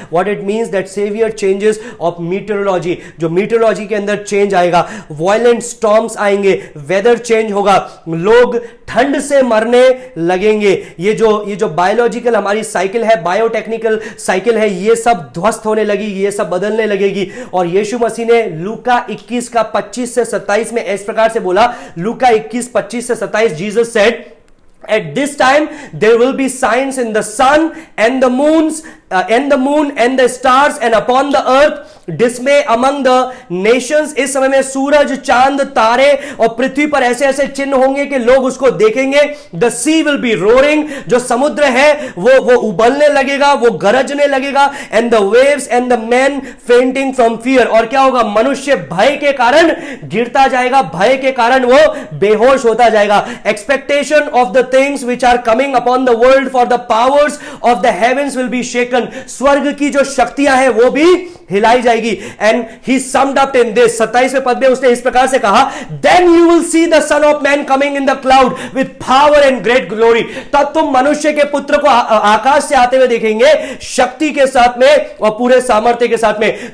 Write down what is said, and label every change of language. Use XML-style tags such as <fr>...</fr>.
<en>what it means that severe changes of meteorology,</en> <hi>जो metrology के अंदर चेंज आएगा, वायलेंट स्टॉर्म्स आएंगे, वेदर चेंज होगा, लोग ठंड से मरने लगेंगे। ये जो बायोलॉजिकल हमारी साइकिल है, बायोटेक्निकल साइकिल है, ये सब ध्वस्त होने लगेगी, ये सब बदलने लगेगी। और यीशु मसीह ने लूका 21 का 25 से 27 में इस प्रकार से बोला, लूका 21 25 से 27, Jesus said,</hi> <en>at this time there will be signs in the sun and the moon and the stars and upon the earth dismay among the nations।</en> <hi>इस समय में सूरज, चांद, तारे और पृथ्वी पर ऐसे ऐसे चिन्ह होंगे कि लोग उसको देखेंगे।</hi> <en>the sea will be roaring,</en> <hi>जो समुद्र है वो उबलने लगेगा, वो गरजने लगेगा।</hi> <en>and the waves and the men fainting from fear।</en> <hi>और क्या होगा? मनुष्य भय के कारण गिरता जाएगा, भय के कारण वो बेहोश होता जाएगा।</hi> <en>expectation of the things which are coming upon the world, for the powers of the heavens will be shaken।</en> <hi>स्वर्ग की जो शक्तियां हैं वो भी हिलाई जाएगी।</hi> <en>and he summed up in this,</en> <hi>27वें पद में उसने इस प्रकार से कहा,</hi> <en>Then you will see the son of man coming in the cloud with power and great glory.</en> <hi>तब तुम मनुष्य के पुत्र को आकाश से आते हुए देखेंगे, शक्ति के साथ में और पूरे सामर्थ्य के साथ में।</hi>